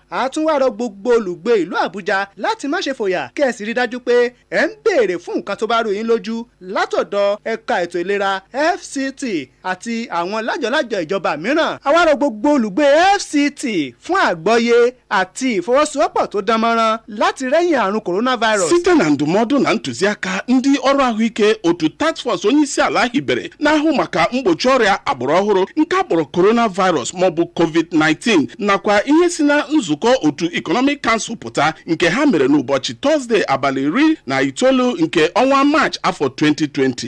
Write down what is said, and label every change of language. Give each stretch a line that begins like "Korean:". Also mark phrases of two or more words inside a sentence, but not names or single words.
Yoruba: A tún wá rọ gbogbo olùgbé ìlú Àbújá láti má ṣe fòyà kí ẹ sì rí dájú pé ẹ ń béèrè fún nǹkan tó bá rú yín lójú látọ̀dọ̀ ẹ̀ka ètò ìlera FCT àti àwọn lájọ̀lájọ̀ ìjọba mìíràn. A wá rọ gbogbo olùgbé FCT fún àgbọ́yé àti ìfọwọ́sowọ́pọ̀ tó dán mọ́rán láti rẹ́yìn àrùn coronavirus.
Igbo: Site na ndụmọdụ na ntụziaka ndị ọrụ ahụike otu
English: task force
Igbo: onyeisiala hibere na-ahụ maka mgbochi ọrịa agbụrụ ọhụrụ nke akpọrọ coronavirus maọbụ COVID-19 nakwa ihe si na nzukọ otu Economic Council pụta nke ha mere n'ụbọchị Tọzdee abalị 19 nke ọnwa Maachị afọ 2020.